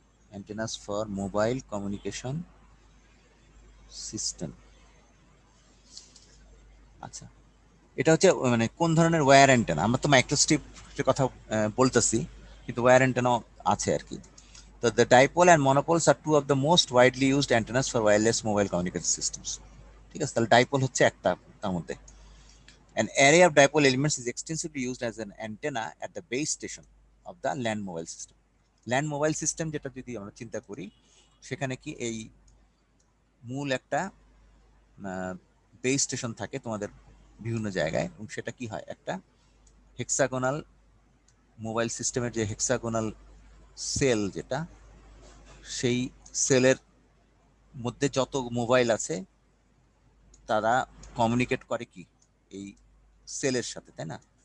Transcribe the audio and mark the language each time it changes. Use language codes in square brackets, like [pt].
[en] Antennas for mobile communication system. [bn] আচ্ছা, এটা হচ্ছে মানে কোন ধরনের ওয়্যার অ্যান্টেনা। আমরা তো মাইক্রোস্ট্রিপের কথা বলতেছি, কিন্তু ওয়্যার অ্যান্টেনাও আছে আর কি। [en] তো the dipole and monopoles are two of the most widely used antennas for wireless mobile communication systems. [bn] ঠিক আছে, তাহলে ডাইপোল হচ্ছে একটা তার মধ্যে। [en] An array of dipole elements is extensively used as an antenna at the base station of the land mobile system. [bn] Land mobile system যেটা যদি আমরা চিন্তা করি, সেখানে কি এই মূল একটা বেস স্টেশন থাকে তোমাদের বিভিন্ন জায়গায়, এবং সেটা কি হয়, একটা হেক্সাগোনাল মোবাইল সিস্টেমের যে হেক্সাগোনাল সেল, যেটা সেই সেলের মধ্যে যত মোবাইল আছে তারা কমিউনিকেট করে কি এই সেলের সাথে, তাই না?